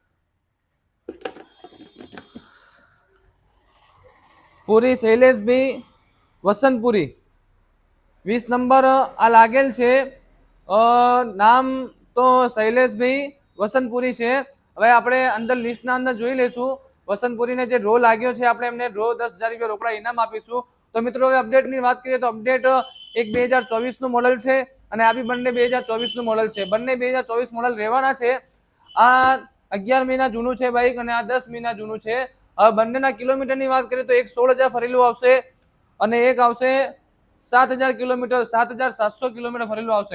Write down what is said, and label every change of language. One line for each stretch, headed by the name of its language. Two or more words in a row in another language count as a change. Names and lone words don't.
Gujarati: પૂરી શૈલેષભાઈ વસંતપુરી 20 નંબર આ લાગેલ છે। નામ તો શૈલેષભાઈ વસંતપુરી છે। હવે આપણે અંદર લિસ્ટના અંદર જોઈ લેશું। વસંતપુરીને જે ડ્રો લાગ્યો છે આપણે એમને ડ્રો 10,000 રૂપિયા રોકડા ઇનામ આપીશું। તો મિત્રો હવે અપડેટની વાત કરીએ તો અપડેટ એક 2024 નું મૉડલ છે અને આ બી બંને 2024 નું મૉડલ છે। બંને 2024 मॉडल રહેવાના છે। આ 11 મહિના જૂનું છે બાઈક અને આ 10 મહિના જૂનું છે। હવે બંનેના કિલોમીટરની વાત કરીએ તો એક 16,000 ફરેલું આવશે અને એક આવશે 7,000 કિલોમીટર, 7,700 કિલોમીટર ફરેલું આવશે।